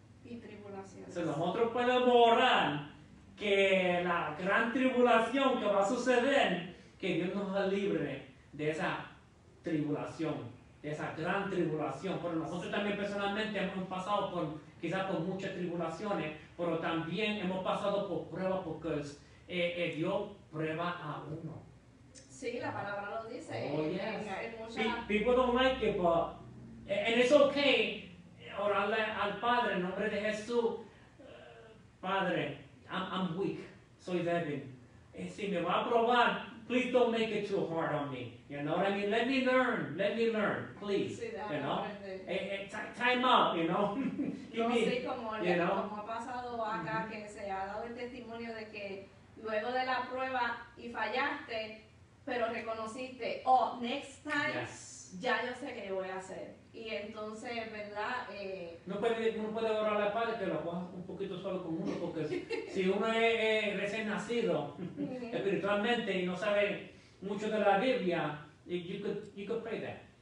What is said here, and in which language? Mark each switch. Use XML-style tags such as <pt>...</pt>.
<es>Entonces nosotros podemos orar que la gran tribulación que va a suceder, que Dios nos libre de esa tribulación, de esa gran tribulación. Pero nosotros también personalmente hemos pasado quizás por muchas tribulaciones, pero también hemos pasado por pruebas porque Dios prueba a uno. Sí, la palabra lo dice.</es> <en>People don't like it, but and it's okay.</en> <es>Orarle al Padre en nombre de Jesús. Padre,</es> <en>I'm weak,</en> <es>soy débil. Si me va a probar,</es> <en>please don't make it too hard on me. You know what I mean? Let me learn, please.</en> <es>Sí,</es> <en>you know? Time out, you know.</en> <es>Como ha pasado acá que se ha dado el testimonio de que luego de la prueba y fallaste, pero reconociste,</es> <en>oh, next time, Yes.</en> <es>ya yo sé qué voy a hacer. Y entonces, ¿verdad? Uno puede orar a la padre que lo coja un poquito solo con uno, porque si uno es recién nacido espiritualmente y no sabe mucho de la Biblia,</es> <en>you could pray that.</en>